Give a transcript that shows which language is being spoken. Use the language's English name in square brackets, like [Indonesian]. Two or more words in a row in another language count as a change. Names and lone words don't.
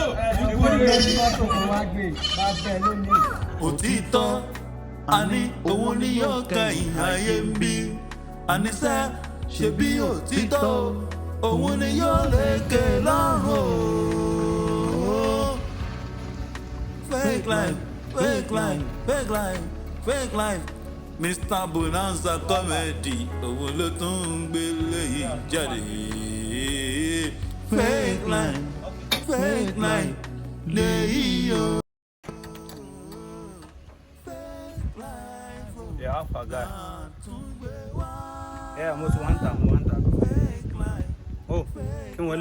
[Yoruba] Èyí kò lè ní mọ́tò kò wá gbé, bá bẹ́ẹ̀ lónìí. Òtítọ́, àní owó ní yóò kẹ́yìn ayé ń bí. Àníṣẹ́ ṣe bí òtítọ́, òun ni yóò lékè lọ́rùn. [English] Fake life, fake life, fake life, fake life. Mr. Bonanza comedy [Yoruba] òun ló tún ń gbélé yìí jáde. [English] Fake life, fake life, [Yoruba] lèyí o. [English] Yeah, I forgot. Yeah, [Yoruba] mo ti wanta. Oh, kí wọlé.